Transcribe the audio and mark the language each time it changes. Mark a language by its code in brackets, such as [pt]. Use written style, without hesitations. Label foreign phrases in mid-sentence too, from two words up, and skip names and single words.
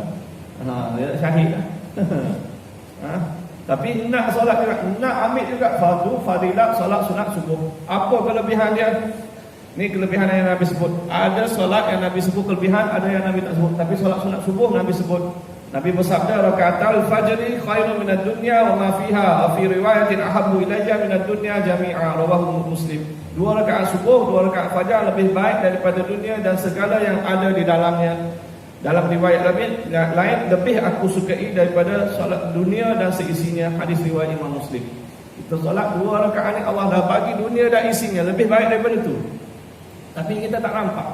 [ms] Dia syahid lah. Tapi nak solat juga, nak ambil juga fardu, fadilat, solat sunat subuh. Apa kelebihan dia? Ni kelebihan yang Nabi sebut. Ada solat yang Nabi sebut kelebihan, ada yang Nabi tak sebut. Tapi solat sunat subuh Nabi sebut. Nabi bersabda, [ar] ركعتا الفجر خير من الدنيا وما فيها. في رواية أحب إلي من الدنيا جميعا. رواه مسلم. [ms] 2 rakaat subuh, 2 rakaat fajar lebih baik daripada dunia dan segala yang ada di dalamnya. Dalam riwayat lain, lebih aku sukai daripada solat dunia dan seisinya. Hadis riwayat Imam Muslim. Kita solat 2 rakaat ni Allah dah bagi dunia dan isinya, lebih baik daripada itu. Tapi kita tak nampak.